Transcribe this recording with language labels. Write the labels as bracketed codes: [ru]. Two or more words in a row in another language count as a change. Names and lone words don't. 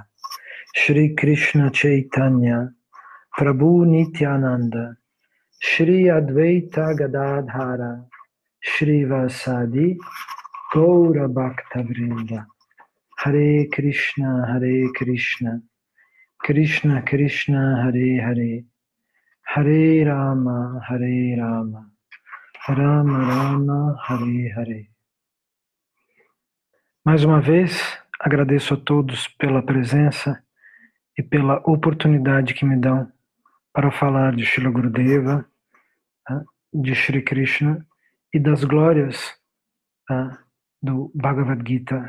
[sa] श्री कृष्ण चैतन्य प्रभु नित्यानन्द श्री अद्वैत गदाधर श्री वासादि गौर भक्त वृन्द. हरे कृष्ण कृष्ण कृष्ण हरे हरे हरे राम राम राम हरे हरे Hare Rama Rama Rama Hare Hare. [pt] Mais uma vez, agradeço a todos pela presença e pela oportunidade que me dão para falar de Srila Gurudeva, de Shri Krishna e das glórias do Bhagavad Gita.